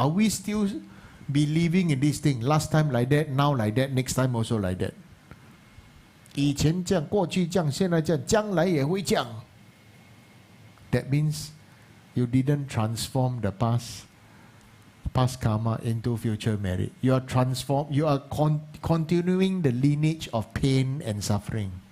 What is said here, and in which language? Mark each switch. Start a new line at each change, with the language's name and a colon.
English: Are we still believing in this thing? Last time like that, now like that, next time also like that.
Chinese: 以前这样，过去这样，现在这样，将来也会这样。
English: That means you didn't transform the past karma into future merit. You are continuing the lineage of pain and suffering.